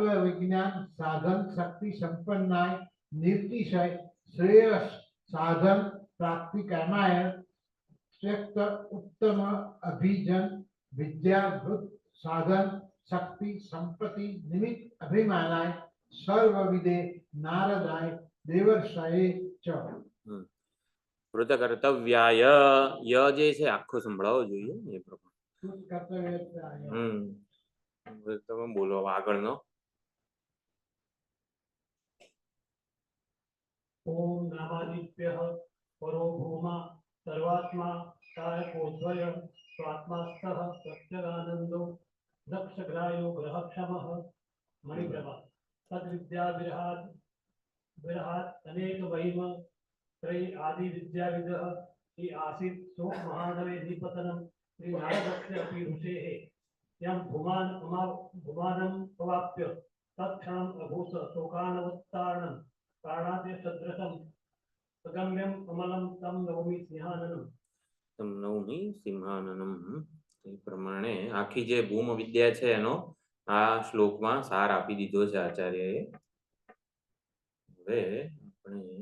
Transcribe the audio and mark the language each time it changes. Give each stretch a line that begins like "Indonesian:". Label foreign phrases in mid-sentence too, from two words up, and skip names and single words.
Sanskrit: विज्ञान साधन शक्ति संपन्नाय निर्तिशय श्रेयस साधन प्राप्ति कर्माय त्यक्त उत्तम अभिजन विद्याभूत साधन शक्ति संपत्ति निमित्त अभिमानाय सर्वविदे नारदाय देवर्षये च कृत कर्तव्याय
Gujarati: ય જે છે આખો સંભળાવો જોઈએ એ પ્રમાણે તમે બોલો આગળનો
Sanskrit: ओम नामादिभ्यः परो भूमा सर्वात्मा कायकोद्वय स्वात्मास्थः सत्यदानन्दो दक्षग्रायो ग्रहक्षमः मणिप्रभा तद्विद्या विरहात् अनेक महिम त्रय आदि विद्याविदः श्री आसीत् शोक महानवे निपतनं श्री नारदस्य अपि ऋषेः यं भुमानं अवाप्य तत्क्षणम् अभूत शोकानवत्तारणं प्राणाद्य सदृशं सगम्यं कमलं तं नौमि सिंहाननम्
Gujarati: એ પ્રમાણે આખી જે ભૂમ વિદ્યા છે એનો આ શ્લોકમાં સાર આપી દીધો છે આચાર્યએ. હવે આપણે